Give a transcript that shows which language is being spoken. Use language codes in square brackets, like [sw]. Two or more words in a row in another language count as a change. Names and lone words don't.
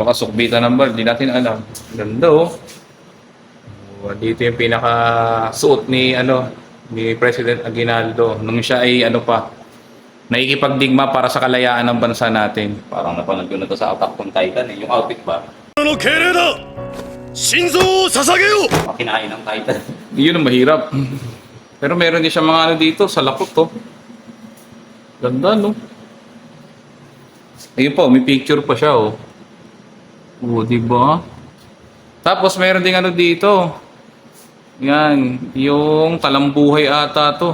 [tl] baka sukbitan ng bar, di natin alam. Ganda, oh. Dito yung pinaka-suot ni, ni President Aguinaldo. Nung siya ay, nakikipagdigma para sa kalayaan ng bansa natin. Parang napanood ko na to sa Attack on Titan eh. Yung outfit ba? [ja] の敬礼だ心臓を捧げよう [tl] Makinain ng Titan. Yun ang mahirap. Pero meron din siya mga dito sa lakot, to. Ganda, no? Ayun po, may picture pa siya, oh. Oo, diba? Tapos meron din dito. Yan, yung talambuhay ata to.